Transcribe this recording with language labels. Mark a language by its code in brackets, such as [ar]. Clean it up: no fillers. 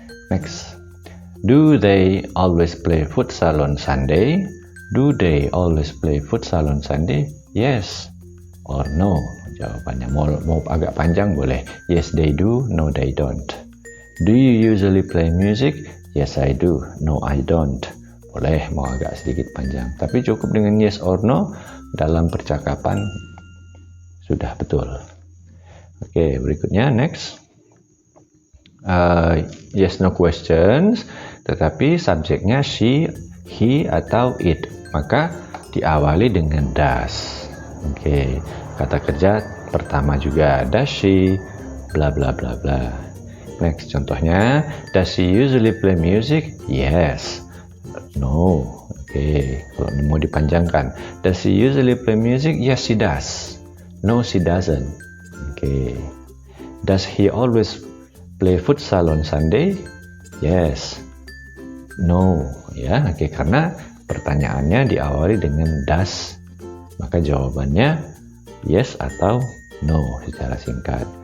[en] Next, do they always play futsal on Sunday? Do they always play futsal on Sunday, yes or no. [id] Jawabannya mau agak panjang boleh. [en] Yes they do, no they don't. Do you usually play music? Yes I do, no I don't. [id] Boleh mau agak sedikit panjang. Tapi cukup dengan yes or no dalam percakapan sudah betul. Oke, berikutnya next. Yes no questions, tetapi subjeknya she, he atau it. Maka diawali dengan does. Oke. Kata kerja pertama juga, [en] does she bla bla bla bla. Next, [id] contohnya, [en] does she usually play music? Yes. No. Oke, [id] kalau mau dipanjangkan, [en] does she usually play music? Yes she does. No she doesn't. Oke. Does he always play futsal on Sunday? Yes. No. [id] Ya, oke, karena pertanyaannya diawali dengan does, maka jawabannya yes atau no secara singkat.